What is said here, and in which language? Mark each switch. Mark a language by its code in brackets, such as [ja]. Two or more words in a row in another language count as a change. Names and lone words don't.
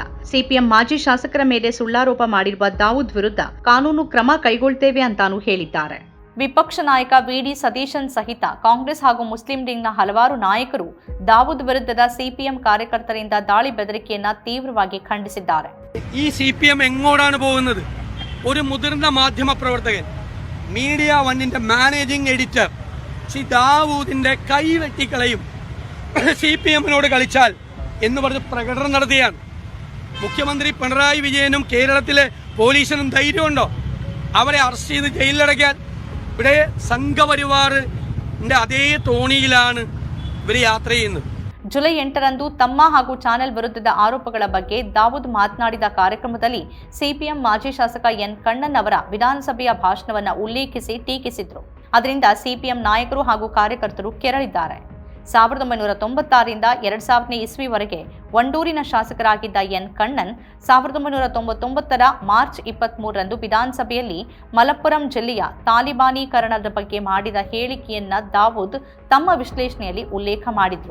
[kn] ಸಿಪಿಎಂ ಮಾಜಿ ಶಾಸಕರ ಮೇಲೆ ಸುಳ್ಳಾರೋಪ ಮಾಡಿರುವ ದಾವೂದ್ ವಿರುದ್ಧ ಕಾನೂನು ಕ್ರಮ ಕೈಗೊಳ್ತೇವೆ ಅಂತಾನೂ ಹೇಳಿದ್ದಾರೆ. ವಿಪಕ್ಷ ನಾಯಕ ವಿಡಿ ಸತೀಶನ್ ಸಹಿತ ಕಾಂಗ್ರೆಸ್ ಹಾಗೂ ಮುಸ್ಲಿಂ ಲೀಗ್ನ ಹಲವಾರು ನಾಯಕರು ದಾವೂದ್ ವಿರುದ್ಧದ ಸಿಪಿಎಂ ಕಾರ್ಯಕರ್ತರಿಂದ ದಾಳಿ ಬೆದರಿಕೆಯನ್ನ ತೀವ್ರವಾಗಿ ಖಂಡಿಸಿದ್ದಾರೆ. [ml] ഈ സിപിഎം എങ്ങോട്ടാണ് പോകുന്നത്? ഒരു മുതിർന്ന മാധ്യമ പ്രവർത്തകൻ, മീഡിയ വണ്ണിന്റെ മാനേജിംഗ് എഡിറ്റർ ശ്രീ ദാവൂദിന്റെ കൈ വെട്ടിക്കളയും സിപിഎമ്മിനോട് കളിച്ചാൽ എന്ന് പറഞ്ഞ് പ്രകടനം നടത്തുകയാണ്. മുഖ്യമന്ത്രി പിണറായി വിജയനും കേരളത്തിലെ പോലീസിനും ധൈര്യമുണ്ടോ അവരെ അറസ്റ്റ് ചെയ്ത് ജയിലിലടയ്ക്കാൻ? ഇവിടെ സംഘപരിവാറിന്റെ അതേ തോണിയിലാണ് ഇവർ യാത്ര ചെയ്യുന്നത്. [kn] ಜುಲೈ 8ರಂದು ತಮ್ಮ ಹಾಗೂ ಚಾನೆಲ್ ವಿರುದ್ಧದ ಆರೋಪಗಳ ಬಗ್ಗೆ ದಾವೂದ್ ಮಾತನಾಡಿದ ಕಾರ್ಯಕ್ರಮದಲ್ಲಿ ಸಿಪಿಎಂ ಮಾಜಿ ಶಾಸಕ ಎನ್ ಕಣ್ಣನ್ ಅವರ ವಿಧಾನಸಭೆಯ ಭಾಷಣವನ್ನು ಉಲ್ಲೇಖಿಸಿ ಟೀಕಿಸಿದ್ರು. ಅದರಿಂದ ಸಿಪಿಎಂ ನಾಯಕರು ಹಾಗೂ ಕಾರ್ಯಕರ್ತರು ಕೆರಳಿದ್ದಾರೆ. 1996ರಿಂದ 2000ನೇ ಇಸ್ವಿವರೆಗೆ ವಂಡೂರಿನ ಶಾಸಕರಾಗಿದ್ದ ಎನ್ ಕಣ್ಣನ್ 1999ರ ಮಾರ್ಚ್ 23ರಂದು ವಿಧಾನಸಭೆಯಲ್ಲಿ ಮಲಪ್ಪುರಂ ಜಿಲ್ಲೆಯ ತಾಲಿಬಾನೀಕರಣದ ಬಗ್ಗೆ ಮಾಡಿದ ಹೇಳಿಕೆಯನ್ನ ದಾವೂದ್ ತಮ್ಮ ವಿಶ್ಲೇಷಣೆಯಲ್ಲಿ ಉಲ್ಲೇಖ ಮಾಡಿದ್ರು.